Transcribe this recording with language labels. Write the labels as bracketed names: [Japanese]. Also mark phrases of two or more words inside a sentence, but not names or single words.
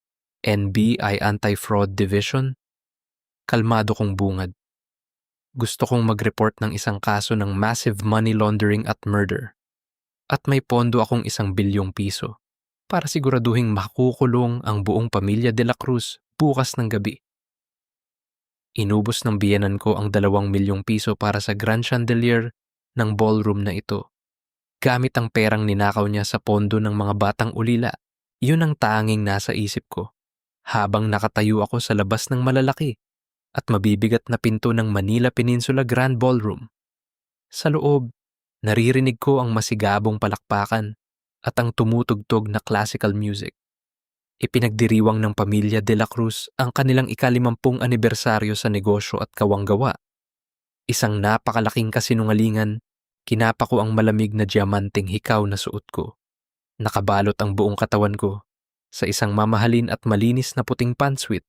[Filipino] NBI Anti-Fraud Division? Kalmado kong bungad. Gusto kong mag-report ng isang kaso ng [English] massive money laundering [Filipino] at murder. At may pondo akong 1 bilyong piso para siguraduhing makukulong ang buong pamilya de la Cruz bukas ng gabi. Inubos ng biyenan ko ang 2 milyong piso para sa [English] grand chandelier [Filipino] ng ballroom na ito. Gamit ang perang ninakaw niya sa pondo ng mga batang ulila, yun ang tanging nasa isip ko. Habang nakatayo ako sa labas ng malalaki at mabibigat na pinto ng Manila Peninsula Grand Ballroom. Sa loob, naririnig ko ang masigabong palakpakan at ang tumutugtog na [English] classical music. [Filipino] Ipinagdiriwang ng pamilya de la Cruz ang kanilang ika-50 anibersaryo sa negosyo at kawanggawa. Isang napakalaking kasinungalingan, kinapa ko ang malamig na diamanteng hikaw na suot ko. Nakabalot ang buong katawan ko sa isang mamahalin at malinis na puting pantsuit.